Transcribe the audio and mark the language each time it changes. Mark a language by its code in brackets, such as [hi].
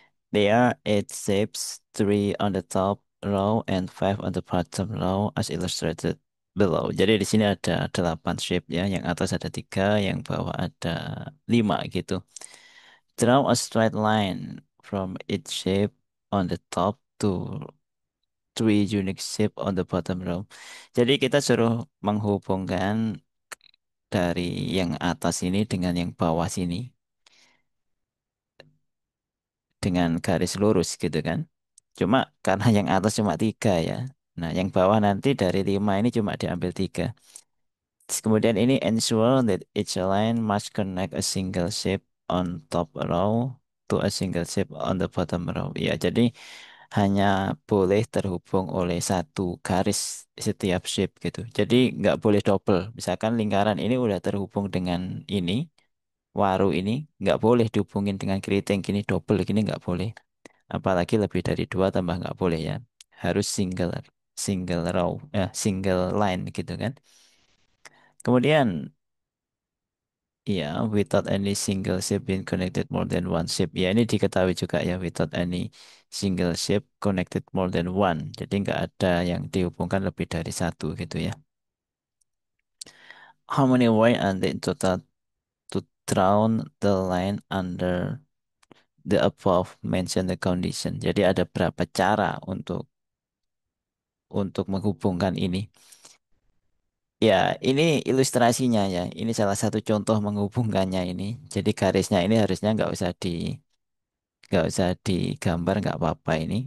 [en] There are eight shapes, three on the top row and five on the bottom row as illustrated below. [id] Jadi di sini ada delapan shape ya. Yang atas ada tiga, yang bawah ada lima gitu. [en] Draw a straight line from each shape on the top to three unique shape on the bottom row. [id] Jadi kita suruh menghubungkan dari yang atas ini dengan yang bawah sini dengan garis lurus gitu kan. Cuma karena yang atas cuma tiga ya. Nah, yang bawah nanti dari lima ini cuma diambil tiga. Terus kemudian ini [en] ensure that each line must connect a single shape on top row to a single shape on the bottom row. [id] Ya, jadi hanya boleh terhubung oleh satu garis setiap shape gitu. Jadi nggak boleh double. Misalkan lingkaran ini udah terhubung dengan ini, waru ini, nggak boleh dihubungin dengan keriting gini double gini nggak boleh. Apalagi lebih dari dua tambah nggak boleh ya. Harus single row, single line gitu kan. Kemudian ya, [en] without any single shape being connected more than one shape. [id] Ya, ini diketahui juga ya, [en] without any single shape connected more than one. [id] Jadi nggak ada yang dihubungkan lebih dari satu gitu ya. [en] How many way are there in total to draw the line under the above mentioned condition? [id] Jadi ada berapa cara untuk menghubungkan ini? Ya, ini ilustrasinya ya. Ini salah satu contoh menghubungkannya ini. Jadi garisnya ini harusnya nggak usah digambar, nggak apa-apa ini.